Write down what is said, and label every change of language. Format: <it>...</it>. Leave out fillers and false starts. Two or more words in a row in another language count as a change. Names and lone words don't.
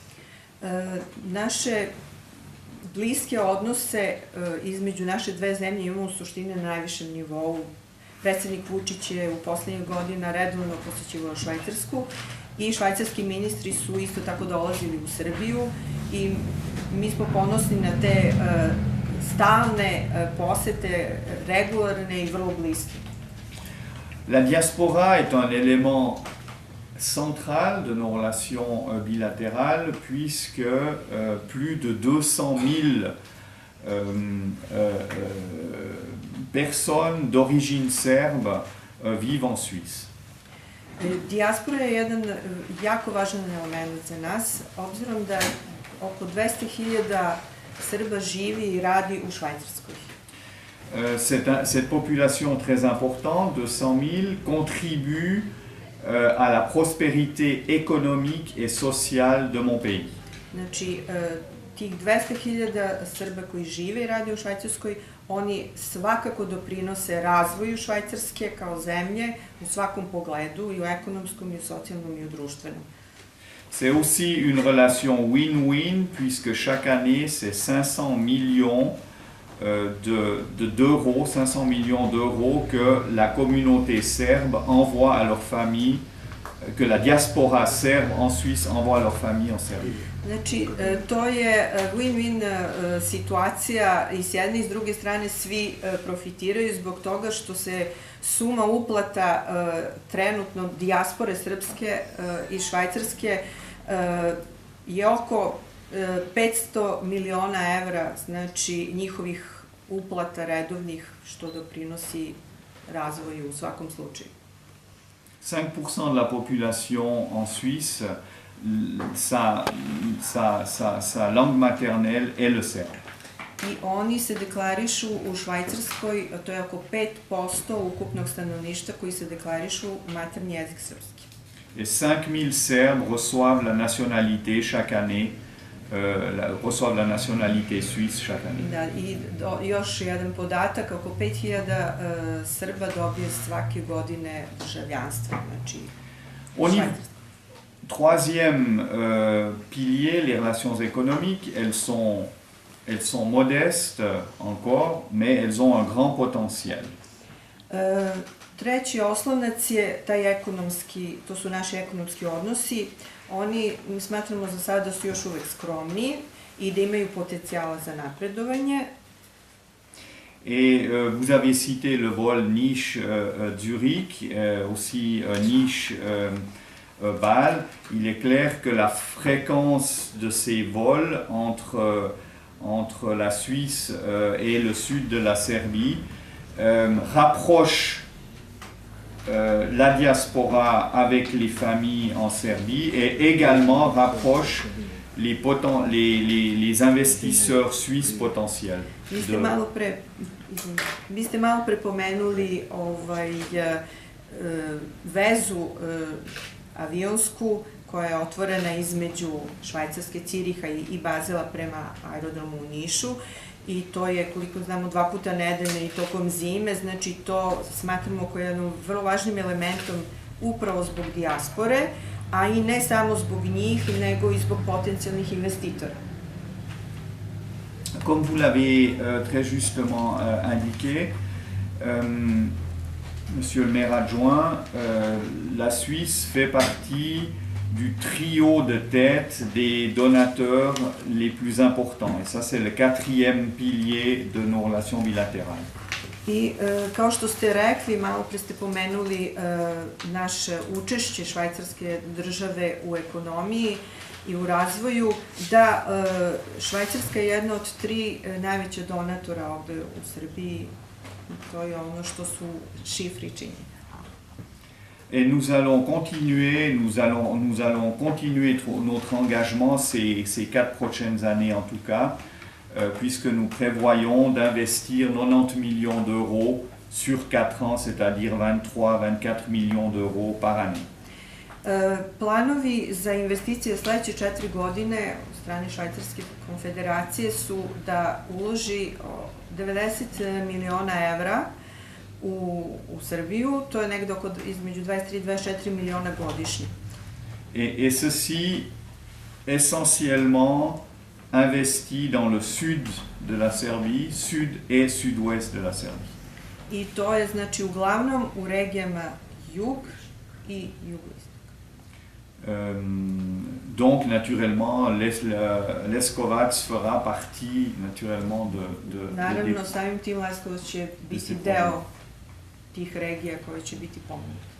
<sr>Naše bliske odnose između naše dve zemlje imamo u suštini na najvišem nivou. Predsednik Vučić je u poslednjih godina redovno posećivao Švajcarsku i švajcarski ministri su isto tako dolazili u Srbiju i mi smo ponosni na te stalne posete, regularne i vrlo bliske.</sr> <fr>La diaspora est un élément central de nos relations bilatérales puisque plus de 200 000 personnes d'origine serbe vivent en Suisse.</fr> <sr>Dijaspora je jedan jako važan element za nas, obzirom da oko 200.000 Srba živi i radi u Švajcarskoj.</sr> <fr>Cette population très importante de 100 000 contribue à la prospérité économique et sociale de mon pays.</fr> <sr>Znači, tih 200.000 Srba koji žive i rade u Švajcarskoj, oni svakako doprinose razvoju Švajcarske kao zemlje u svakom pogledu, i u ekonomskom, i u socijalnom, i u društvenom.</sr> <fr>C'est aussi une relation win-win puisque chaque année c'est 500 millions d'euros, 500 millions d'euros que la communauté serbe envoie à leur famille, que la diaspora serbe en Suisse envoie à leur famille en Serbie.</fr> <sr>Znači, to je win-win situacija i s jedne i s druge strane svi profitiraju zbog toga što se suma uplata trenutno dijaspore srpske i švajcarske je oko 500 miliona evra, znači njihovih uplata redovnih, što doprinosi razvoju u svakom slučaju.</sr> <fr>5% de la population en Suisse, sa langue maternelle est le serbe.</fr> <sr>I oni se deklarišu u Švajcarskoj, to je oko 5% ukupnog stanovništva koji se deklarišu maternji jezik srpski.</sr> <fr>Et 5000 Serbes reçoivent la nationalité chaque année, reçoivent la nationalité suisse chaque année.</fr> <sr>Da, i još jedan podatak, oko 5000 Srba dobije svake godine državljanstvo, znači švajcarsko.</sr> <fr>Troisième pilier, les relations économiques, elles sont modestes encore, mais elles ont un grand potentiel.</fr> <sr>Treći oslonac je taj ekonomski, to su naši ekonomski odnosi. Oni, mi smatramo za sada da su još uvek skromni i da imaju potencijala za napredovanje.</sr> <fr>Et vous avez cité le vol Niš-Zurich, aussi Niš-Bâle. Il est clair que la fréquence de ces vols entre la Suisse et le sud de la Serbie rapproche la diaspora avec les familles en Serbie et également rapproche les investisseurs suisses potentiels.</fr> <sr>Vi ste malo pre pomenuli vezu avionsku koja je otvorena između Švajcarske, Ciriha i Bazela prema aerodromu u Nišu. I to je, koliko znamo, 2 puta nedeljno i tokom zime, znači to smatramo kao jednom vrlo važnim elementom upravo zbog dijaspore, a i ne samo zbog njih, nego i zbog potencijalnih investitora.</sr> <fr>Comme vous l'avez très justement indiqué, Monsieur le maire adjoint, la Suisse fait partie du trio de tête des donateurs les plus importants. Et ça, c'est le 4e pilier de nos relations bilatérales.</fr> <sr>I kao što ste rekli, malo pre ste pomenuli naše učešće švajcarske države u ekonomiji i u razvoju, da Švajcarska je jedna od 3 najveća donatora ovde u Srbiji. To je ono što su šifri činjenja.</sr> <fr>Et nous allons continuer notre engagement ces 4 prochaines années en tout cas, puisque nous prévoyons d'investir 90 millions d'euros sur 4 ans, c'est-à-dire 23-24 millions d'euros par année.</fr> <sr>Planovi za investicije sledeće 4 godine od strane Švajcarske konfederacije su da uloži 90 miliona evra u Srbiju, to je negde oko između 23 i 24 miliona godišnje.</sr> <fr>Et ceci essentiellement investi dans le sud de la Serbie, sud et sud-ouest de la Serbie.</fr> <sr>I to je znači uglavnom u regijama jug i jugoistok.</sr> <fr>Donc naturellement, Leskovac fera partie naturellement de</fr> <sr>Naravno, samim tim Leskovac će biti deo tih regija koje će biti pomenute.</sr>